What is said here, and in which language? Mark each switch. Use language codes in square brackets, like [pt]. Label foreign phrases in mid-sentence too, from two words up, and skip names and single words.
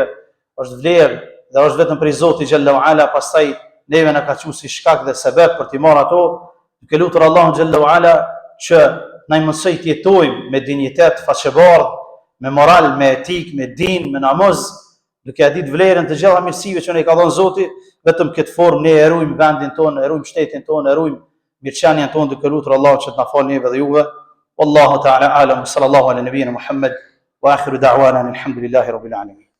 [sq] Është vlerë dhe është vetëm prej Zotit [ar] جل وعلا, [sq] pastaj neve na ka thënë si shkak dhe sebeb për t'i marrë ato, duke lutur Allahun [ar] جل وعلا [sq] që na i mundsoj të jetojmë me dinjitet, faqebardh, me moral, me etik, me din, me namaz, duke a ditë vlerën të gjitha mirësive që ne ka dhënë Zoti, vetëm këtë formë ne e ruajmë vendin tonë, e ruajmë shtetin tonë, e ruajmë mirëqenien tonë, duke lutur Allahun që të na falë neve dhe juve. [ar] والله تعالى أعلم، صلى الله على نبينا محمد وآخر دعوانا الحمد لله رب العالمين.